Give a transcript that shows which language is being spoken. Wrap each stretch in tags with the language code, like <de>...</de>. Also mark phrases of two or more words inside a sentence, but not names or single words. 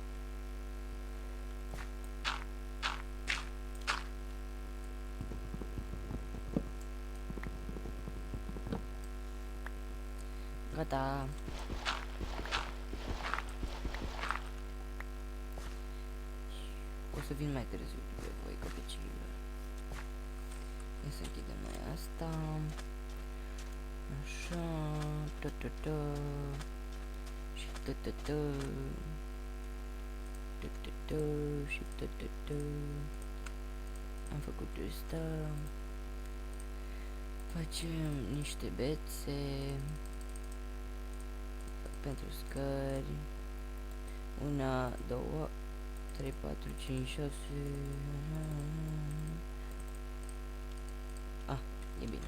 <ro>Gata. O să vin mai târziu după voi, copicilor. Ia să închidem noi asta. Așa. Ta-ta-ta. Și ta-ta-ta. Ta-ta-ta. Și ta-ta-ta. Am făcut asta. Facem niște bețe pentru scări. 1, 2, 3, 4, 5, 6. Ah, e bine.</ro>